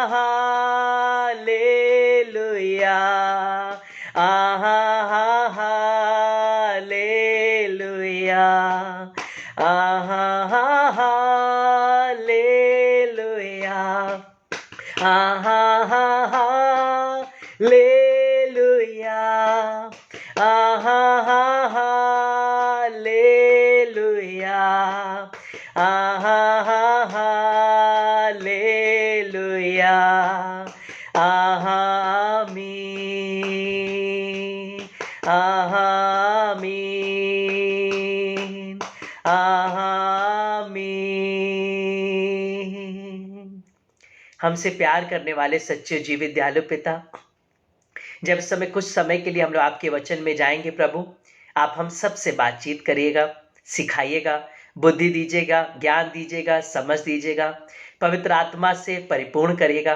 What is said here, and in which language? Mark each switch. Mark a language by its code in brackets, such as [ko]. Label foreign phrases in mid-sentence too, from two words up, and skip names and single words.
[hi] हालेलुया, आहा हा हालेलुया, आहा हा हालेलुया, आहा हा हालेलुया, आहा हा हालेलुया, आहा हा हालेलुया, आहा आमीन, आहा आमीन आमीन। हमसे प्यार करने वाले सच्चे जीवित दयालु पिता, जब इस समय कुछ समय के लिए हम लोग आपके वचन में जाएंगे प्रभु, आप हम सब से बातचीत करिएगा, सिखाइएगा, बुद्धि दीजिएगा, ज्ञान दीजिएगा, समझ दीजिएगा, पवित्र आत्मा से परिपूर्ण करिएगा।